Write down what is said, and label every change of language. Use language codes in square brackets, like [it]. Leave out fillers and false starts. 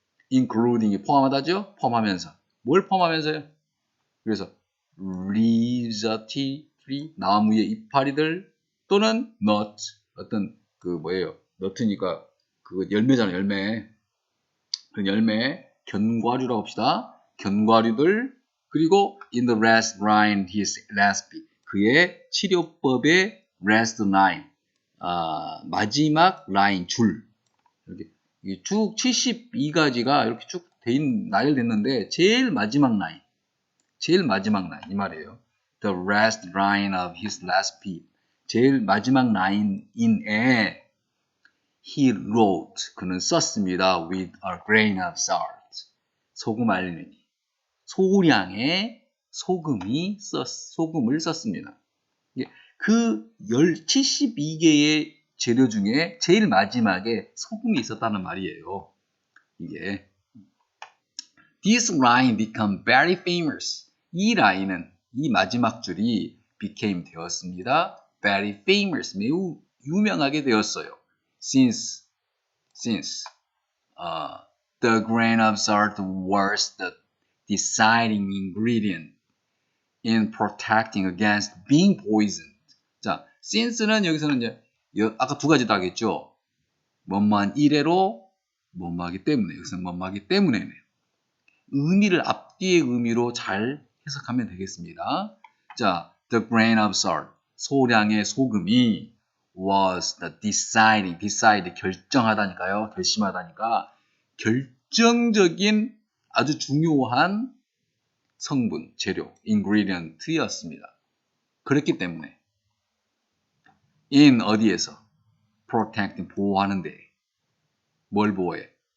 [ko] including이 포함하다죠? 포함하면서. 뭘 포함하면서요? 그래서 leaves, tree, 나무의 이파리들 또는 nut, 어떤 nut니까 그 열매잖아요, 열매. 그 열매, 견과류라고 합시다. 견과류들, 그리고 [en] in the last line his recipe, [ko] 그의 치료법의 [en] last line, [ko] 마지막 라인, 줄. 이렇게 쭉 72가지가 이렇게 쭉 나열됐는데 제일 마지막 라인 이 말이에요. [en] The last line of his recipe, [ko] 제일 마지막 라인인에 [en] he wrote, [ko] 그는 썼습니다. [en] with a grain of salt, [ko] 소금 알맹이, 소량의 소금을 썼습니다. 그 72개의 재료 중에 제일 마지막에 소금이 있었다는 말이에요. 이게 [en] This line became very famous. [ko] 이 라인은, 이 마지막 줄이 became 되었습니다. [en] very famous, [ko] 매우 유명하게 되었어요. [en] Since the grain of salt was the deciding ingredient in protecting against being poisoned. [ko] 자, since는 여기서는 이제 아까 두 가지 다 하겠죠. 뭐뭐한 이래로, 뭐뭐하기 때문에. 여기서는 뭐뭐하기 때문에네요. 의미를 앞뒤의 의미로 잘 해석하면 되겠습니다. [en] 자, the grain of salt, [ko] 소량의 소금이 [en] was the decide, [ko] 결정하다니까요. 결심하다니까 결정적인 아주 중요한 성분, 재료, ingredient였습니다. 그렇기 때문에 in 어디에서? protecting, 보호하는 데. 뭘 보호해?